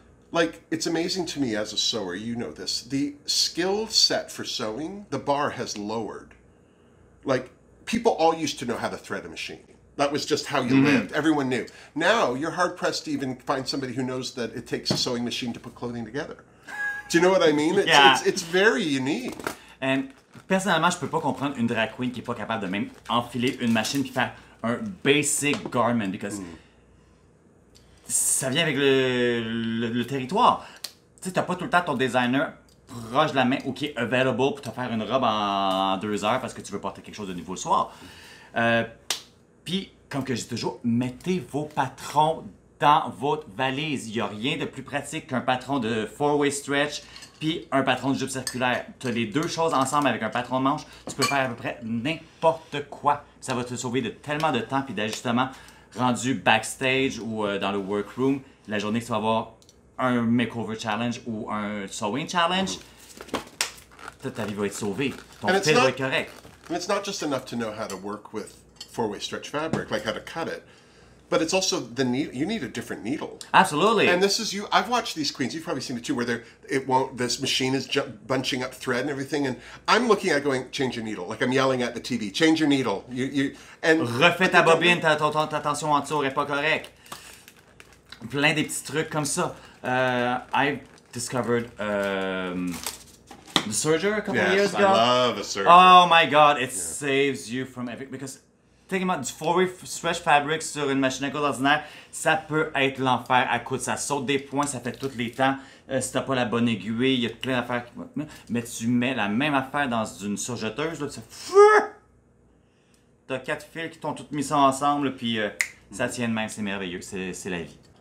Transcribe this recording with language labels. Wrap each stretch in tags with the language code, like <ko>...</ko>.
<en>Like, it's amazing to me as a sewer, you know this, the skill set for sewing, the bar has lowered. Like, people all used to know how to thread a machine. That was just how you lived. Everyone knew. Now, you're hard-pressed to even find somebody who knows that it takes a sewing machine to put clothing together. Do you know what I mean? It's very unique.</en> <fr>And, personnellement, je peux pas comprendre une drag queen qui est pas capable de même enfiler une machine et faire un basic garment, because ça vient avec le territoire. Tu sais, t'as pas tout le temps ton designer proche de la main ou qui est available pour te faire une robe en 2 heures parce que tu veux porter quelque chose de nouveau le soir. Puis, comme que je dis toujours, mettez vos patrons dans votre valise. Il n'y a rien de plus pratique qu'un patron de 4-way stretch puis un patron de jupe circulaire. Tu as les deux choses ensemble avec un patron de manche, tu peux faire à peu près n'importe quoi. Ça va te sauver tellement de temps puis d'ajustement rendu backstage ou dans le workroom. La journée que tu vas avoir un makeover challenge ou un sewing challenge, ta vie va être sauvée. Ton fit va être correct.</fr> <en>And it's not just enough to know how to work with 4-way stretch fabric, like how to cut it, but it's also the needle. You need a different needle. Absolutely. And this is I've watched these queens. You've probably seen it too, where this machine is bunching up thread and everything, and I'm looking at going, change your needle. Like I'm yelling at the TV, change your needle. And</en> <fr>refais ta bobine, ta tension en dessous est pas correcte. Plein des petits trucs comme ça.</fr> <en>I've discovered the serger a couple of years ago. I love a serger. Oh my god, it saves you from everything. Because think about</en> <fr>du 4-way stretch fabric sur une machine à coudre ordinaire, ça peut être l'enfer à coudre. Ça saute des points, ça fait tous les temps. Si t'as pas la bonne aiguille, il y a plein d'affaires qui vont. Mais tu mets la même affaire dans une surjeteuse, là, tu fais. T'as 4 fils qui t'ont tous mis ça ensemble, puis ça tient de même, c'est merveilleux, c'est la vie.</fr>